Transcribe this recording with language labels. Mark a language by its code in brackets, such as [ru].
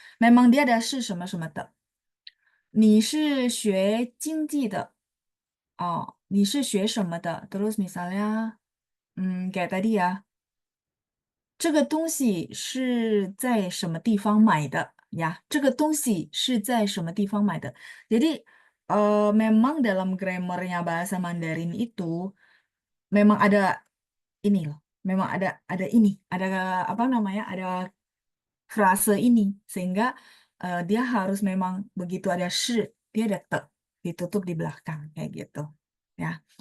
[id] Memang dia ada [zh] 是什么什么的。你是学经济的.Oh, 你是学什么的? [id] Terus misalnya, kayak tadi ya, [zh] 这个东西是在什么地方买的ya? 这个东西是在什么地方买的? [id] Jadi memang dalam grammarnya bahasa Mandarin itu memang ada ini loh, memang ada ini, ada apa namanya, ada frase ini sehingga dia harus memang begitu ada shi, dia ada te ditutup di belakang kayak gitu ya.